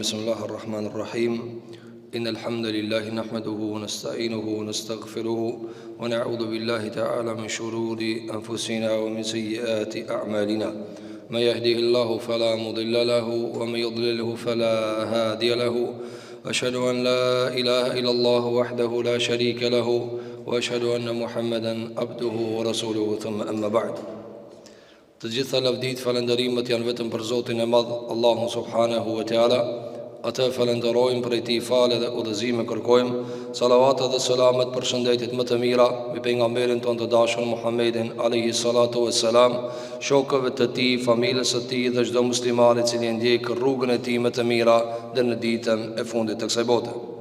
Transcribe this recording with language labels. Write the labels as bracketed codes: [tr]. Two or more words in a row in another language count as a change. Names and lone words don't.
[ar] بسم الله الرحمن الرحيم إن الحمد لله نحمده ونستعينه ونستغفره ونعوذ بالله تعالى من شرور أنفسنا ومن سيئات أعمالنا من يهده الله فلا مضل له ومن يضلله فلا هادي له أشهد أن لا إله إلا الله وحده لا شريك له وأشهد أن محمدا عبده ورسوله ثم أما بعد. [sq] Të gjitha lavdit falenderimet janë vetëm për Zotin e Madh, Allahun [ar] سبحانه وتعالى. [sq] Atë falenderojmë, për ti falë dhe udhëzime kërkojmë. Salavatet dhe selamet për shëndetit më të mira mbi pejgamberin tonë të dashur Muhammedin [ar] عليه الصلاة والسلام, [sq] shokëve të tij, familjes së tij dhe çdo muslimani i cili ndjek rrugën e tij më të mira deri në ditën e fundit të kësaj bote.